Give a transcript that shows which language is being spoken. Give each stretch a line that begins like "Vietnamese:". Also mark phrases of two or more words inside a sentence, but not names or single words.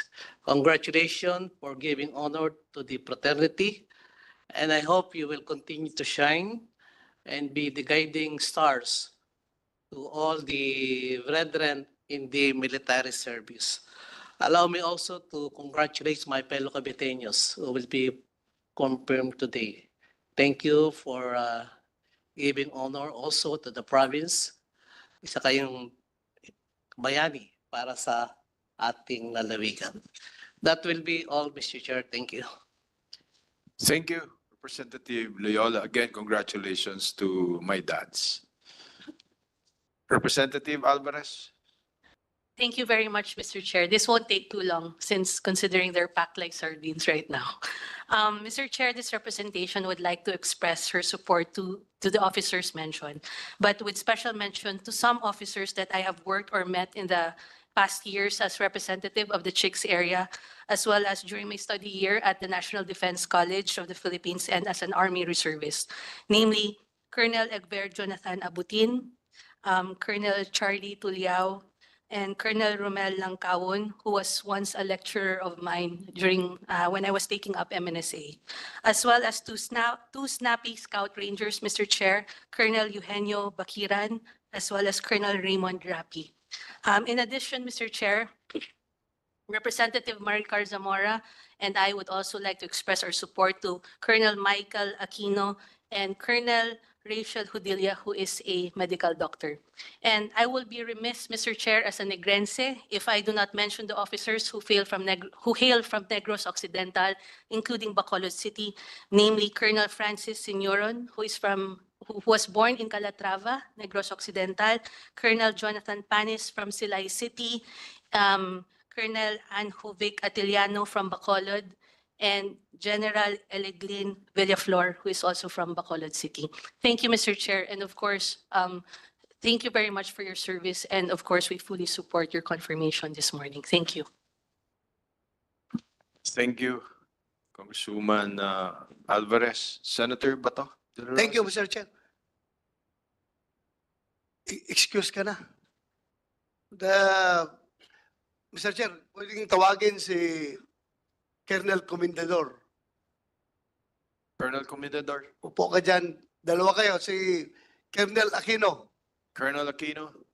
English: Congratulations for giving honor to the fraternity, and I hope you will continue to shine and be the guiding stars to all the brethren in the military service. Allow me also to congratulate my fellow Caviteños who will be confirmed today. Thank you for giving honor also to the province.
Filipino: Isa kayong bayani para sa ating lalawigan.
English: That will be all, Mr. Chair. Thank you. Thank you, Representative Loyola. Again, congratulations to my dads. Representative Alvarez. Thank you very much, Mr. Chair. This won't take too long since considering they're packed like sardines right now. Mr. Chair, this representation would like to express her support to the officers mentioned, but with special mention to some officers that I have worked or met in the past years as representative of the Chicks area, as well as during my study year at the National Defense College of the Philippines and as an Army reservist, namely Colonel Egber Jonathan Abutin, Colonel Charlie Tuliao, and Colonel Romel Langkawon, who was once a lecturer of mine during when I was taking up MNSA, as well as two snappy Scout Rangers, Mr. Chair, Colonel Eugenio Bakiran, as well as Colonel Raymond Rapi. In addition, Mr. Chair, Representative Maricar Zamora and I would also like to express our support to Colonel Michael Aquino and Colonel Rachel Hudilia, who is a medical doctor. And I will be remiss, Mr. Chair, as a Negrense, if I do not mention the officers who hail from Negros Occidental, including Bacolod City, namely Colonel Francis Signoron, who was born in Calatrava, Negros Occidental, Colonel Jonathan Panis from Silay City, Colonel Anjovic Atiliano from Bacolod, and General Eleglin Villaflor, who is also from Bacolod City. Thank you, Mr. Chair. And of course, thank you very much for your service. And of course, we fully support your confirmation this morning. Thank you. Thank you, Congresswoman Alvarez. Senator Bato. Thank you, Mr. Chair.
Filipino: Excuse ka na.
English: Mr.
Filipino: Chair, pwedeng tawagin si Colonel Comendador. Colonel Comendador. Upo ka dyan. Dalawa kayo, si Colonel Aquino. Colonel Aquino.